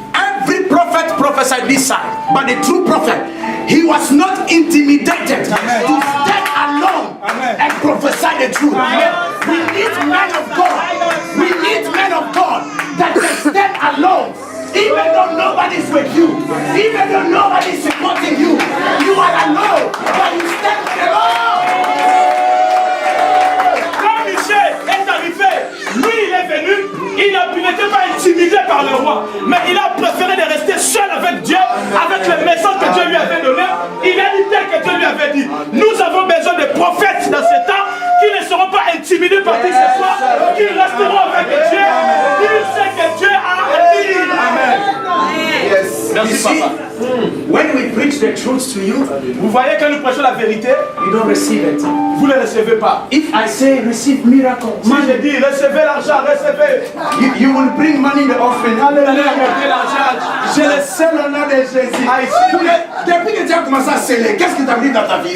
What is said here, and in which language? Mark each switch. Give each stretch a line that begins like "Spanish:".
English: every prophet prophesied this side, but the true prophet, he was not intimidated to stand alone and prophesy the truth. We need men of God. We need men of God that can stand alone. Even though nobody's with you, even though nobody's supporting you, you are alone, but you stand alone.
French: Quand Michel est arrivé, lui il est venu, il n'était pas intimidé par le roi, mais il a préféré de rester seul avec Dieu, avec le message que Dieu lui avait donné. Il a dit tel que Dieu lui avait dit. Nous avons besoin de prophètes dans ce temps qui ne seront pas intimidés par qui que ce soit, qui resteront avec Dieu, qui savent que Dieu a dit. Amen.
English: Yes.
French: Merci, papa.
English: When we preach the truth to you,
French: vous voyez quand nous prêchons la vérité,
English: you don't receive it.
French: vous ne recevez pas.
English: If I say receive miracles,
French: si je dis recevez l'argent, recevez,
English: you will bring money in the offering.
French: Alléluia, mettez l'argent. Je le sais au nom de Jésus. Depuis que tu as commencé à sceller, qu'est-ce qui t'arrive dans ta vie?